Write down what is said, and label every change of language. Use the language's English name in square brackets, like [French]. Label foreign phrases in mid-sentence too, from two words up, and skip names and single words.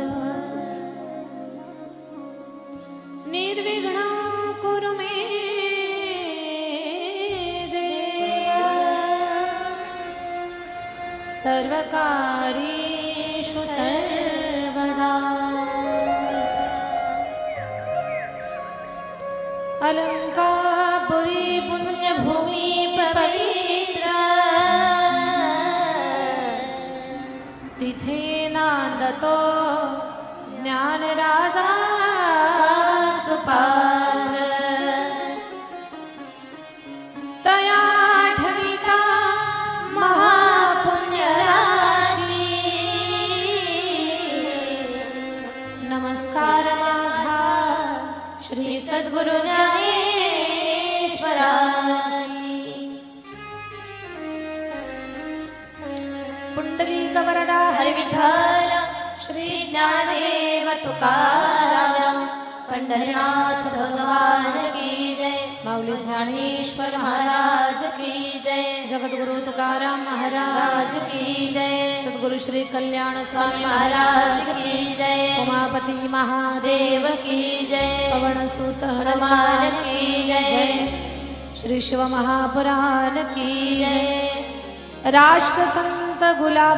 [Sanskrit] निर्विघ्नं कुरु मे देव सर्वकार्येषु सर्वदा [Marathi] अलंकापुरी पुण्यभूमि पवित्र तिथे नांदतो ज्ञानराजा सुपात्र तया ठविता महापुण्यराशी नमस्कार माझा श्री सद्गुरु ज्ञानेश्वरासी पुंडलीक वरदा हरि विठ्ठल श्री [Hindi] ज्ञानदेव तुकाराम पंढरीनाथ भगवान की जय माऊली ज्ञानेश्वर महाराज की जय जगद्गुरु तुकाराम महाराज की जय सद्गुरु श्री कल्याण स्वामी महाराज की जय उमापति महादेव की जय पवन सुत हनुमान की जय श्री शिव महापुराण की जय राष्ट्र संत गुलाब